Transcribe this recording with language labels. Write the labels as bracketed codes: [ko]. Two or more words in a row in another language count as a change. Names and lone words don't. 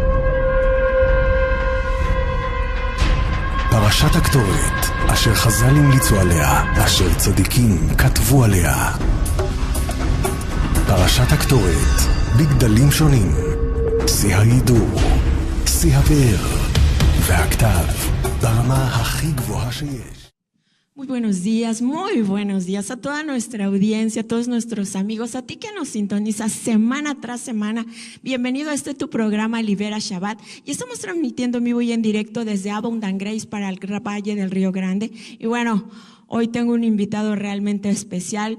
[he] פרשת הקטורת, אשר חז"ל המליצו עליה, אשר צדיקים כתבו עליה. פרשת הקטורת, בגדלים שונים, שיא ההידור, שיא הפאר והכתב ברמה הכי גבוהה שיש. [es] Muy buenos días a toda nuestra audiencia, a todos nuestros amigos, a ti que nos sintonizas semana tras semana. Bienvenido a tu programa Libera Shabbat, y estamos transmitiendo en vivo y en directo desde Abundant Grace para el Valle del Río Grande. Y bueno, hoy tengo un invitado realmente especial.